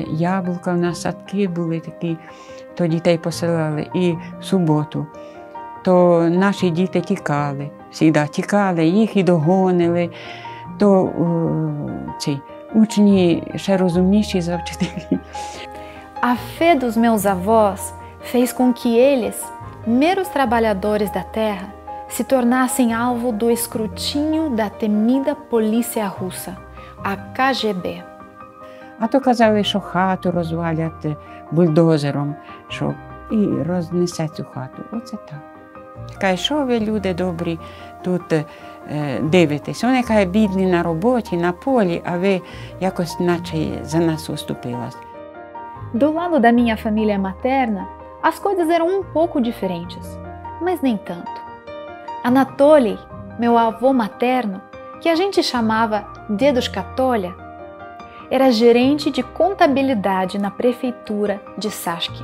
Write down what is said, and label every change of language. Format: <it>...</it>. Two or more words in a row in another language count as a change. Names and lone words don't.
<uk>Яблука, у нас садки були такі, то дітей посилали. І в суботу, то наші діти тікали, завжди тікали, їх і догонили. То ці учні ще розумніші за вчителів.</uk> <pt>A fé dos meus avós fez com que eles, meros trabalhadores da terra, se tornassem alvo do escrutínio da temida polícia russa, a KGB.</pt> <uk>А то казали, що хату розвалять бульдозером, що і рознесе цю хату. Оце так. Каже, що ви, люди добрі, тут дивитесь? Вони, каже, бідні на роботі, на полі, а ви якось наче за нас уступилась.</uk> <pt>Do lado da minha família materna, as coisas eram um pouco diferentes, mas nem tanto. Anatoly, meu avô materno, que a gente chamava Dedushka Tolia, era gerente de contabilidade na prefeitura de Sashki.</pt>